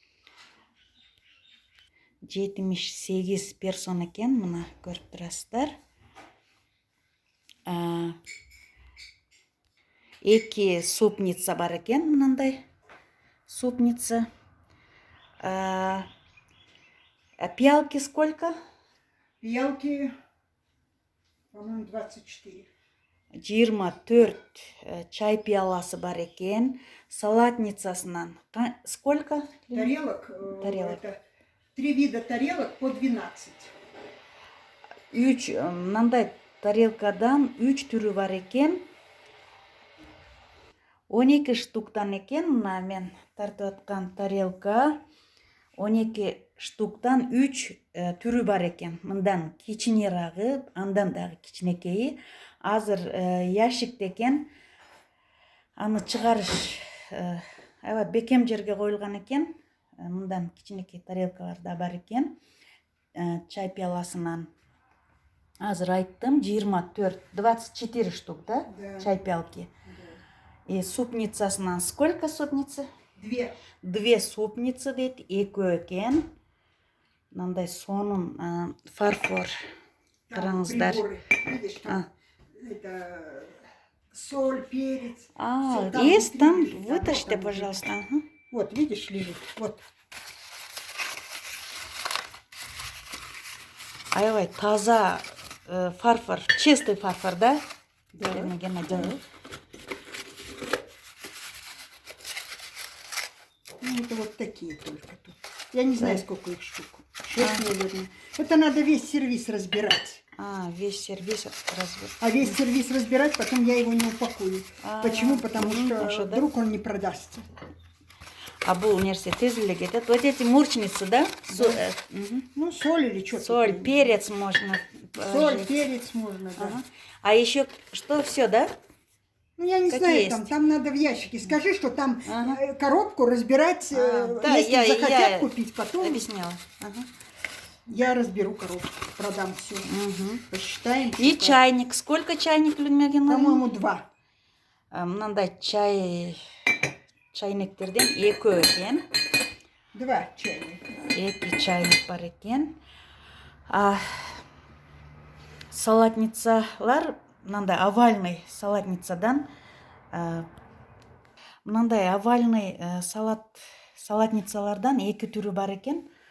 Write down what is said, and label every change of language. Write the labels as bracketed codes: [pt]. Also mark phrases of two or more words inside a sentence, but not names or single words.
[ky] 78 персон экен, мына көрүп турасыздар. 2 супница бар экен, мындай супница. [ru] Пиалки сколько? Пиалки, по-моему, 24. [ky] 24 чай пиаласы бар экен. Салатницасынан сколько? [ru] Тарелок, это 3 вида тарелок по 12. [ky] 3 мындай тарелкадан 3 түрү бар экен. 12 штуктан экен, мына мен тартып аткан тарелка 12 штуктан 3 түрү бар экен. Мындан кичинерагы, андан дагы кичинекейи. Азыр ящикте экен. Аны чыгарыш аябай бекем жерге коюлган экен. Мындан кичинекей тарелкалар да бар экен. Чай пиаласынан азыр айттым, 24 штук, да? [ru] Чай пиалки. И супницасынан сколько супница? 2. [ky] 2 супница дейт, 2 экен. Мындай сонун фарфор. Караңыздар. [ru] Видишь, там это соль, перец. Есть там, вытащите, пожалуйста. Вот, видишь, лежит. Вот. [ky] Аябай таза фарфор, [ru] чистый фарфор, да? Да. Ну, это вот такие только тут. Я не знаю, сколько их штук. 6, наверное. Это надо весь сервис разбирать. Весь сервис разбирать. А весь сервис разбирать, потом я его не упакую. Почему? Потому что вдруг он не продастся. [ky] А бул нерсе тезле кетет. [ru] Вот эти мурчницы, да? Ну, соль или что-то. Соль, перец можно. Соль, перец можно, да. А еще что, все, да? Ну, я не знаю, там надо в ящике. Скажи, что там коробку разбирать, да, если захотят купить, потом... Объясняла. Я разберу коробку, продам все. Посчитаем. И чайник. Сколько чайник, Людмила Геннадьевна? По-моему, 2. [ky] Мындай чайниктерден 2 экен. [ru] 2 чайника. [ky] 2 чайник бар экен. Салатницалар, мындай [ru] овальный салатницадан, [ky] мындай [ru] овальный салатницалардан [ky] 2 түрү бар экен.